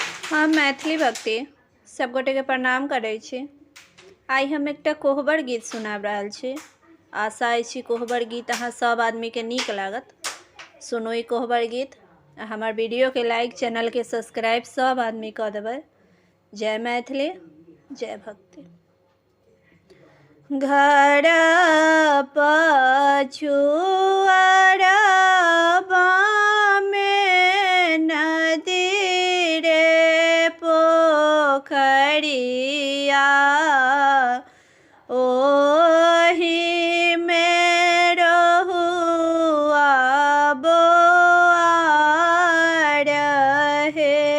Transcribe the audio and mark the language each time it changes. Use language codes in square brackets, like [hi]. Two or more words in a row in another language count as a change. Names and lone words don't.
[mai] हम मैथिली भक्ति सब गोटे के प्रणाम करै छी। आई हम एकटा कोहबर गीत सुनाब रहल छी। आशा अछि कोहबर गीत अहाँ सब आदमी के नीक लागत। सुनू ई कोहबर गीत। हमार वीडियो के लाइक, चैनल के सब्सक्राइब सब आदमी कऽ देबै। जय मैथिली, जय भक्ति। घर पछुआरबा में नदी रे पोखरिया, ओही में रहुआ बोआर हे।